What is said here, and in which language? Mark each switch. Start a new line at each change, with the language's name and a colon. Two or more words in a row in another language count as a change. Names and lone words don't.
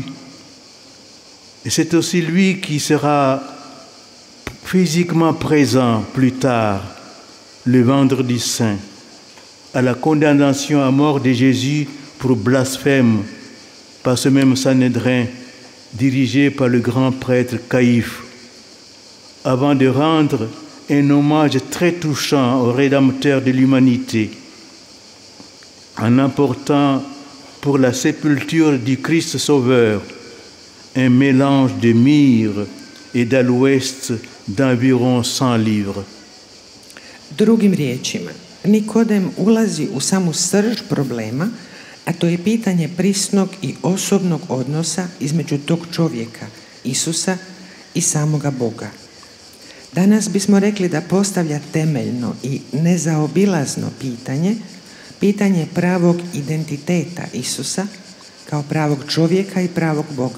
French: Et c'est aussi lui qui sera physiquement présent plus tard, le vendredi saint, à la condamnation à mort de Jésus pour blasphème par ce même Sanhédrin dirigé par le grand prêtre Caïphe, avant de rendre un hommage très touchant au Rédempteur de l'humanité, en apportant pour la sépulture du Christ Sauveur un mélange de myrrhe et d'aloès d'environ 100 livres.
Croatian: Drugim riječima, Nikodem ulazi u samu srž problema, a to je pitanje prisnog i osobnog odnosa između tog čovjeka, Isusa, i samoga Boga. Danas bismo rekli da postavlja temeljno i nezaobilazno pitanje pravog identiteta Isusa kao pravog čovjeka i pravog Boga.